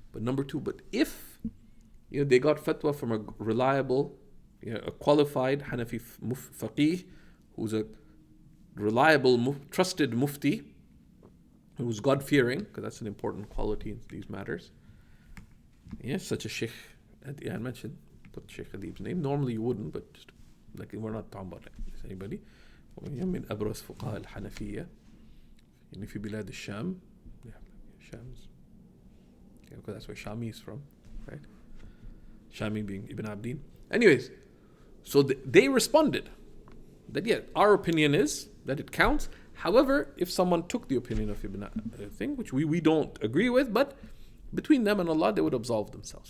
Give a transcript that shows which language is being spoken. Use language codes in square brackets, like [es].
[en] But number two, but if they got fatwa from a reliable, a qualified Hanafi faqih, who's a reliable, trusted mufti, who's God-fearing, because that's an important quality in these matters. Such a Shaykh, I mentioned, put Shaykh Adib's name. Normally you wouldn't, but just, we're not talking about anybody. [ar] من أبرز فقهاء الحنفية في بلاد الشام. [en] Shams. Because that's where Shami is from, right? Shami being Ibn Abdin. Anyways, so they responded that our opinion is that it counts. However, if someone took the opinion of Ibn thing, which we don't agree with, but between them and Allah, they would absolve themselves.